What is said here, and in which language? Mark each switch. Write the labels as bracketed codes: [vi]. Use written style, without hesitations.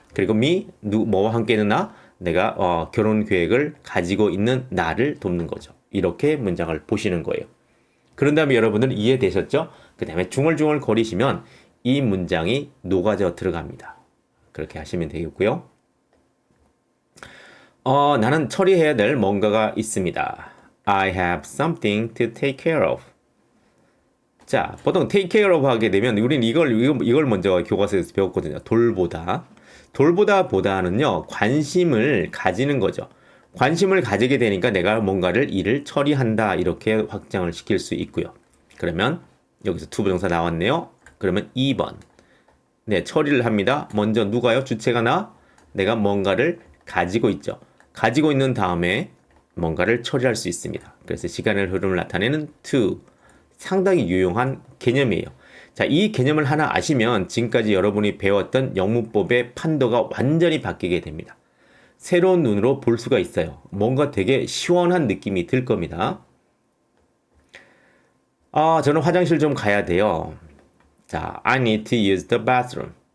[ko] 그리고 뭐와 함께는 내가 결혼 계획을 가지고 있는 나를 돕는 거죠. 이렇게 문장을 보시는 거예요. 그런 다음에 여러분들 이해되셨죠? 그 다음에 중얼중얼 거리시면 이 문장이 녹아져 들어갑니다. 그렇게 하시면 되겠고요. 나는 처리해야 될 뭔가가 있습니다. [en] I have something to take care of. [ko] 자, 보통 [en] take care of [ko] 하게 되면 우리는 이걸 먼저 교과서에서 배웠거든요. 돌보다보다는요, 관심을 가지는 거죠. 관심을 가지게 되니까 내가 일을 처리한다. 이렇게 확장을 시킬 수 있고요. 그러면 여기서 to 부정사 나왔네요. 그러면 2번. 네, 처리를 합니다. 먼저 누가요? 주체가 내가 뭔가를 가지고 있죠. 가지고 있는 다음에 뭔가를 처리할 수 있습니다. 그래서 시간의 흐름을 나타내는 to. 상당히 유용한 개념이에요. 자, 이 개념을 하나 아시면 지금까지 여러분이 배웠던 영문법의 판도가 완전히 바뀌게 됩니다. 새로운 눈으로 볼 수가 있어요. 뭔가 되게 시원한 느낌이 들 겁니다. 저는 화장실 좀 가야 돼요. [en] 자, I need to use the bathroom.